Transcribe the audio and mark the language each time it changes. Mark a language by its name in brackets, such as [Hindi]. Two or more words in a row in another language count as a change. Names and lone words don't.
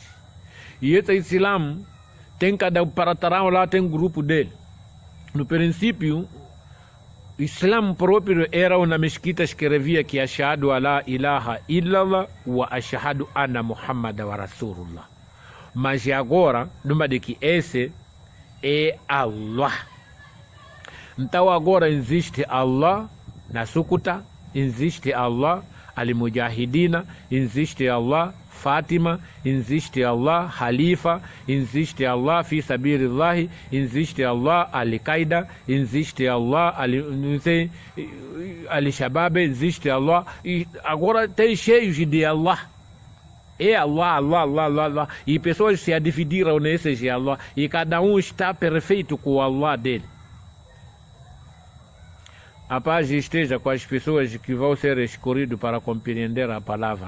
[Portuguese] E esse Islã tem cada paratarão lá, tem um grupo dele. No princípio, o Islã próprio era uma mesquita que escrevia que [Arabic] أشهد ألا إله إلا الله و أشهد أن محمد و رسول الله. [Portuguese] Mas agora, numa de que esse é Allah. Então agora existe Allah na Sukuta, existe Allah Al-Mujahidina, existe Allah Fátima, existe Allah Halifa, existe Allah Fi Sabilillah, existe Allah Al-Qaeda, existe Allah Al-Shabaab, existe Allah. E agora tem cheios de Allah. É Allah, Allah, Allah, Allah, Allah. E pessoas se dividiram nesses de Allah. E cada um está perfeito com o Allah dele. A paz esteja com as pessoas que vão ser escolhidas para compreender a palavra.